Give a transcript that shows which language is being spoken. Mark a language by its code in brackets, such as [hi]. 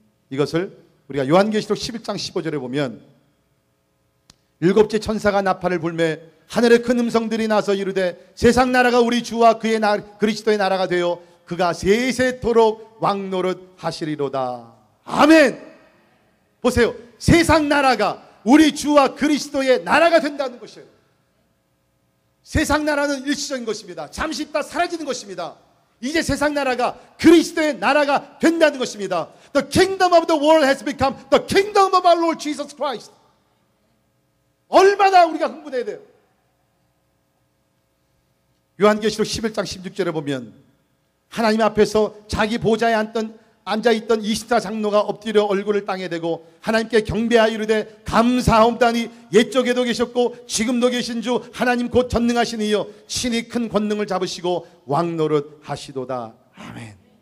[ko] 이것을 우리가 요한계시록 11장 15절에 보면, 일곱째 천사가 나팔을 불매 하늘에 큰 음성들이 나서 이르되 세상 나라가 우리 주와 그의 그리스도의 나라가 되어 그가 세세토록 왕노릇 하시리로다. 아멘. 보세요. 세상 나라가 우리 주와 그리스도의 나라가 된다는 것이에요. 세상 나라는 일시적인 것입니다. 잠시 있다 사라지는 것입니다. 이제 세상 나라가 그리스도의 나라가 된다는 것입니다. [en] The kingdom of the world has become the kingdom of our Lord Jesus Christ. [ko] 얼마나 우리가 흥분해야 돼요. 요한계시록 11장 16절에 보면 하나님 앞에서 자기 보좌에 앉아있던 24장로가 엎드려 얼굴을 땅에 대고 하나님께 경배하여 이르되 감사하옵다니 옛적에도 계셨고 지금도 계신 주 하나님 곧 전능하신 이여 친히 큰 권능을 잡으시고 왕노릇 하시도다. 아멘.